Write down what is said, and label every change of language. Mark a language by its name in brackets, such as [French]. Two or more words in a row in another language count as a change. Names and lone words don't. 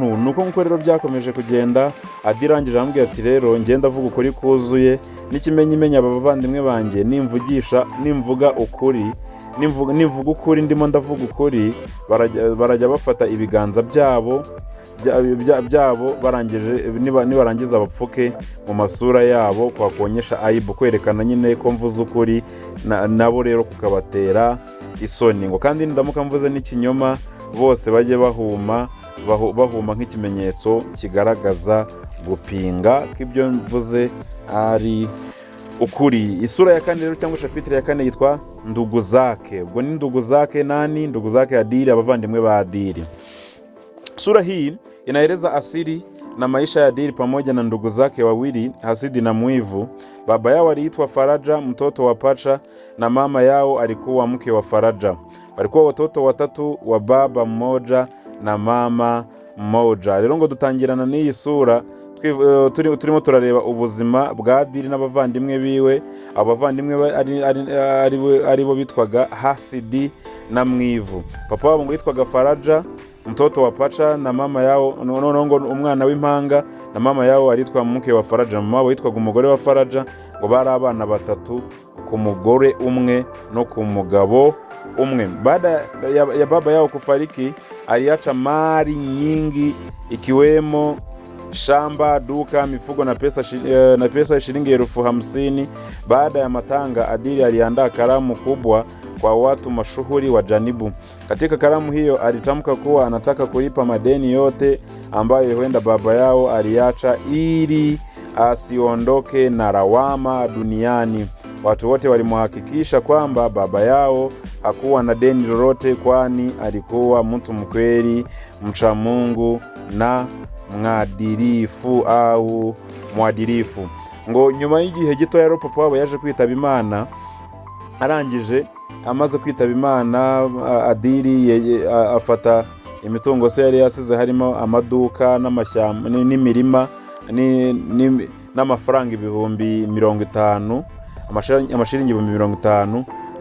[Kinyarwanda] Nuko nkuko rero byakomeje kugenda. Adili arangije arambwira ati rero ngenda avuga ukuri kuzuye, n'ikimenyimenya aba bavandimwe banjye nimvuga ukuri ndimo ndavuga ukuri, barajya bafata ibiganza byabo barangije nibarangiza bapfuke mu masura yabo [Swahili] kwa kuonyesha aibu, [Kinyarwanda] kwerekana nyine ko mvuze ukuri, nabo rero kukabatera isoni. Ngo kandi ndamuka mvuze n'ikinyoma bose bajye bahuma nk'ikimenyetso kigaragaza gupinga ko ibyo mvuze ari ukuri. Isura ya kane rero cyangwa chapitre ya kane yitwa [Swahili] ndugu zake. [Kinyarwanda] Ubwo ni [Swahili] ndugu zake [Kinyarwanda] nani? [Swahili] Ndugu zake Adili, [Kinyarwanda] abavandimwe ba Adili. [Swahili] Sura hii inaeleza asili na maisha ya Adili pamoja na ndugu zake wawili, Hasidi na Mwivu. Baba yao aliitwa Faraja, mtoto wa Pacha, na mama yao alikuwa mke wa Faraja. Walikuwa watoto watatu wa baba mmoja na mama mmoja. [Kinyarwanda] Rero ngo dutangirana n'iyi sura turimo turareba ubuzima bwa Adili n'abavandimwe biwe. Abavandimwe ari bo bitwaga Hasidi na Mwivu. Papa wabo ngo yitwaga Faraja, [Swahili] mtoto wa Pacha, na mama yao [Kinyarwanda] ngo umwana w'impanga, [Swahili] na mama yao aritwa mke wa Faraja. [Kinyarwanda] Mama wabo yitwaga umugore wa Faraja. Ngo bari abana batatu ku mugore umwe no ku mugabo umwe. [Swahili] Baada ya baba yao kufariki, aliacha mali nyingi ikiwemo shamba, duka, mifugo na pesa shilingi 50,000. Baada ya matanga, Adili aliandaa karamu kubwa kwa watu mashuhuri wa Janibu. Katika karamu hiyo alitamka kuwa anataka kulipa madeni yote ambayo huenda baba yao aliacha ili asiondoke na lawama duniani. Watu wote walimhakikisha kwamba baba yao hakuwa na deni lolote, kwani alikuwa mtu mkweli, mcha Mungu na mwadilifu. [Kinyarwanda] Ngo nyuma y'igihe gito rero papa wabo yaje kwitaba Imana. Arangije amaze kwitaba Imana, Adili afata imitungo se yari yasize, harimo amaduka n'amashyamba n'imirima n'amafaranga 50,000, amashiringi 50,000.